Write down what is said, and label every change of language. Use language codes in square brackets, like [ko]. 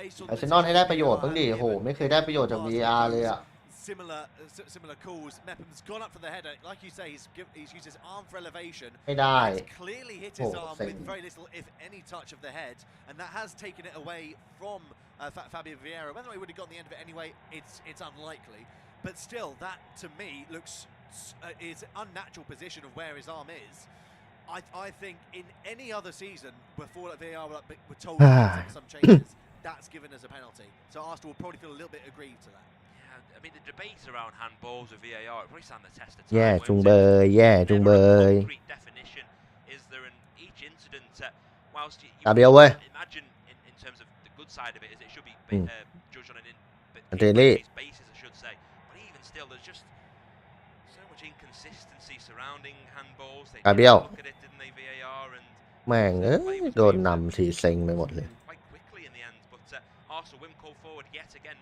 [th] อาร์เซนอลให้ได้ประโยชน์บ้างดิโหไม่เคยได้ประโยชน์จาก VR เลยอะ [en] similar calls. Mepham's gone up for the header. Like you say, he's used his arm for elevation. He's clearly hit his arm with very little, if any, touch of the head, and that has taken it away from Fabio Vieira. Whether he would have got the end of it anyway, it's unlikely. But still, that to me looks his unnatural position of where his arm is. I think in any other season before that VAR were told to make some changes, that's given as a penalty. So Arsenal will probably feel a little bit aggrieved to that. Yeah, I mean the debate around handballs with VAR it probably stand the test of time. [th] แย่จุงเบยแย่จุงเบย [en] Definition is there in each incident. Whilst you [th] กาเบรียลเว้ย [en] imagine in terms of the good side of it is it should be judged on an basis, I should say. But even still, there's just so much inconsistency surrounding handballs. They look at it, didn't they, VAR, and [th] แม่งโดนนำทีเซ็งไปหมดเลย [en] quite quickly in the end. But Arsenal win call forward yet again.